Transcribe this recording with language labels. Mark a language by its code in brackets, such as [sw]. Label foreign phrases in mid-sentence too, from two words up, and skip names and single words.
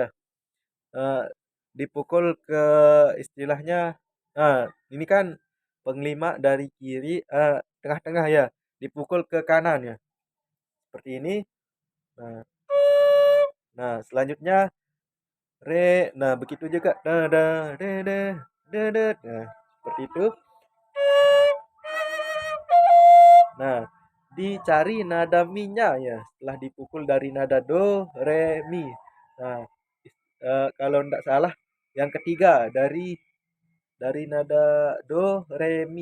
[id] Eh, dipukul ke istilahnya, ini kan pengelima dari kiri, tengah-tengah ya, dipukul ke kanan ya seperti ini. Nah, selanjutnya re. Nah, begitu juga da da de de de de. Nah, seperti itu. Nah, dicari nada mi-nya ya setelah dipukul dari nada do, re, mi. Nah, kalau tidak salah yang ketiga dari nada do, re, mi.